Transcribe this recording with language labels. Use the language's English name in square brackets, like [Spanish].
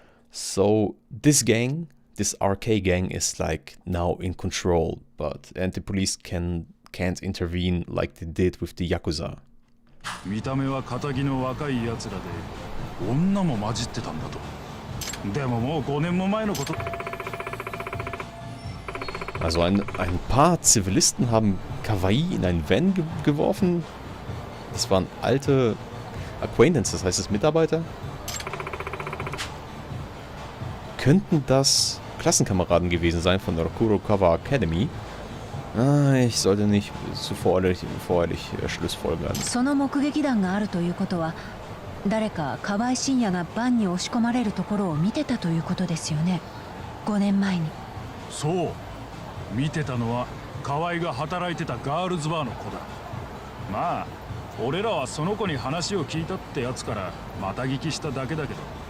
[English] So this gang, this RK gang, is like now in control, and the police can't intervene like they did with the Yakuza. [Japanese] 見た目は堅気の若いやつらで女も混じってたんだと。でももう5年も前のこと。 [German] Also ein paar Zivilisten haben Kawaii in ein Van geworfen. Das waren alte Acquaintances, heißt es Mitarbeiter? Könnten das Klassenkameraden gewesen sein von der Kurokawa Academy? Ich sollte nicht zu voreilig Schlussfolgern. [Japanese] その目撃談があるということは、誰か河合信也がバンに押し込まれるところを見てたということですよね。 5年前に。そう。見てたのは河合が働いてたガールズバーの子だ。まあ俺らはその子に話を聞いたってやつからまた聞きしただけだけど。